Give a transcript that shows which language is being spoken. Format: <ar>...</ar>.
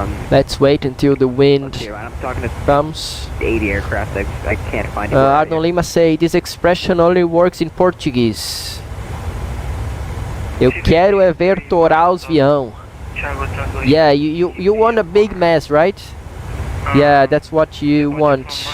<en>Let's wait until the wind I'm talking to comes. 80 aircraft. I can't find it. Arnold Lima say this expression only works in Portuguese.</en> <pt>Eu quero é ver torar os avião.</pt> <en>Yeah, you want a big mess, right? Yeah, that's what you want.</en>